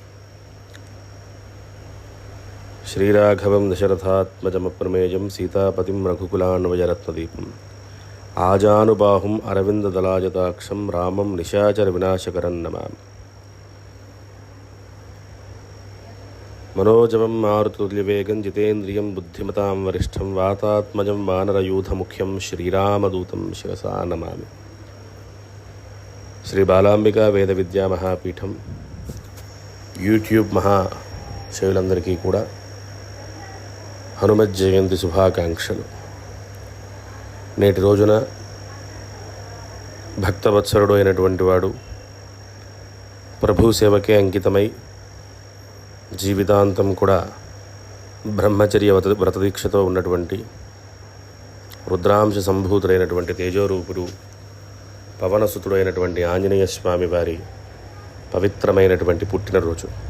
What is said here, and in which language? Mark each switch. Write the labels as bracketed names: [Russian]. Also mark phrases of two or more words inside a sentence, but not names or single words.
[Sanskrit] श्रीराघवं दशरथात्मजमप्रमेयं सीतापतिं रघुकुलान्वयरत्नदीपम् आजानुबाहुम् अरविन्ददलायताक्षं रामं निशाचरविनाशकरं नमामि। मनोजवं मारुतुल्यवेगं जितेन्द्रियं बुद्धिमतां वरिष्ठं वातात्मजं वानरयूथमुख्यं श्रीरामदूतं शिरसा नमामि। [Telugu] శ్రీ బాలాంబికా వేద విద్యా మహాపీఠం యూట్యూబ్ మహాశయులందరికీ కూడా హనుమత్ జయంతి శుభాకాంక్షలు. నేటి రోజున భక్తవత్సరుడు అయినటువంటి వాడు ప్రభు సేవకే అంకితమై జీవితాంతం కూడా బ్రహ్మచర్య వ్రతదీక్షతో ఉన్నటువంటి రుద్రాంశ సంభూతుడైనటువంటి తేజోరూపుడు పవనసుతుడైనటువంటి ఆంజనేయ స్వామి వారి పవిత్రమైనటువంటి పుట్టినరోజు.